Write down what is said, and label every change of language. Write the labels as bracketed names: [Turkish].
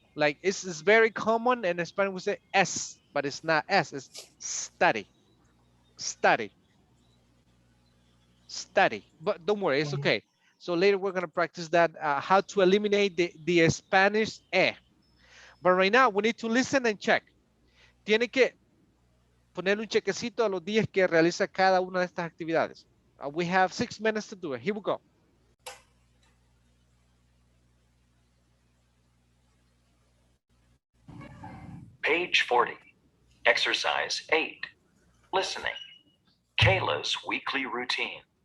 [English] Like it's very common in Spanish we say S, but it's not S, it's study, study, study. But don't worry, it's okay. So later we're gonna practice that, how to eliminate the Spanish E. But right now we need to listen and check. [Spanish] Tiene que ponerle un chequecito a los días que realiza cada una de estas actividades. [English] We have 6 minutes to do it. Here we go. Page 40. Exercise 8. Listening. Kayla's weekly routine.